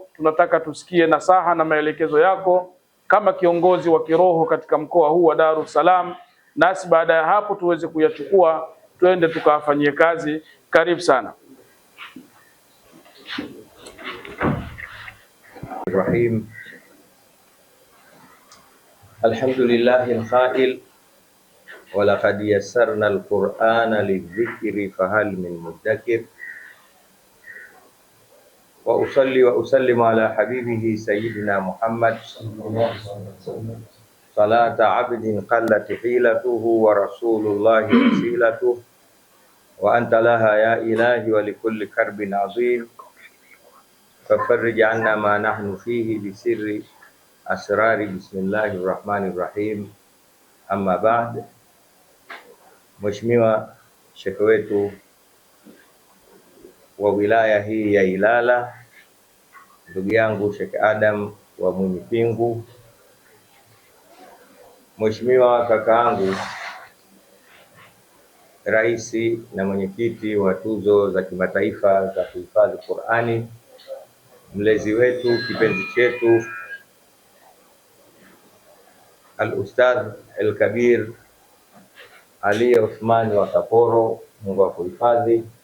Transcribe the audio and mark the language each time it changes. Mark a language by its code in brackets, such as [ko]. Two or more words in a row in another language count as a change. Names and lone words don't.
[sw] Tunataka tusikie nasaha na maelekezo yako kama kiongozi wa kiroho katika mkoa huu wa Dar es Salaam, nasi baada ya hapo tuweze kuyachukua twende tukafanyie kazi. Karibu sana. Rahim. [ar] الحمد لله القائل ولقد يسرنا القرآن للذكر فهل من مدكر. وأصلي وأسلم على حبيبه سيدنا محمد صلاة عبد قلت حيلته ورسول الله وسيلته وأنت لها يا إلهي ولكل كرب عظيم ففرج عنا ما نحن فيه بسر أسرار بسم الله الرحمن الرحيم. أما بعد. [sw] Mheshimiwa Sheikh wetu wa wilaya hii ya Ilala, ndugu yangu Sheikh Adam wa Mwinyi Pingu, Mheshimiwa kakaangu raisi na mwenyekiti wa tuzo za kimataifa za kuhifadhi Qur'ani, mlezi wetu kipenzi chetu [ar] الأستاذ الكبير [sw] Ali Uthman wa Kaporo, Mungu akuhifadhi.